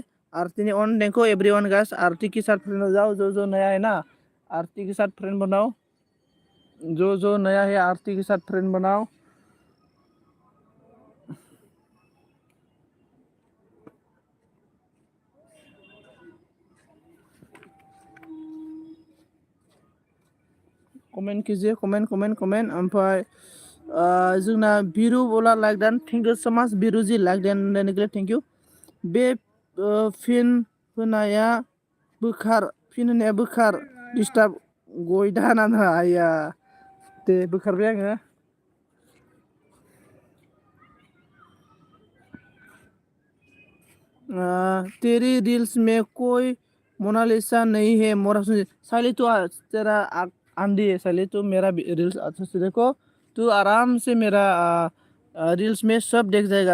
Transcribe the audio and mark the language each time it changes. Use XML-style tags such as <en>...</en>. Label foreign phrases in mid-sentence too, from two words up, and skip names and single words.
<hi>आरती ने ऑन देखो</hi> <en>everyone guys,</en> <hi>आरती के साथ फ्रेंड हो जाओ, जो नया है ना आरती के साथ फ्रेंड बनाओ, जो नया है आरती के साथ फ्रेंड बनाओ। कमेंट कीजिए,</hi> <brx>कमेंट ओमफ्राय जोंना बिरु बोला लाइक दान,</brx> <en>thank you so much बिरु जी,</en> <brx>लाइक दान होनायनि थाखाय</brx> <en>thank you.</en> <brx>बे फिन होनाया बोखार डिस्टार्ब गय दाना आया दे बोखारबाय आङो।</brx> <hi>तेरी रील्स में कोई मोनालिसा नहीं है मोरा सुन साले, तो तेरा आंधी है साले, तो मेरा रील्स अच्छा से देखो, तू आराम से मेरा रील्स में सब देख जाएगा।</hi>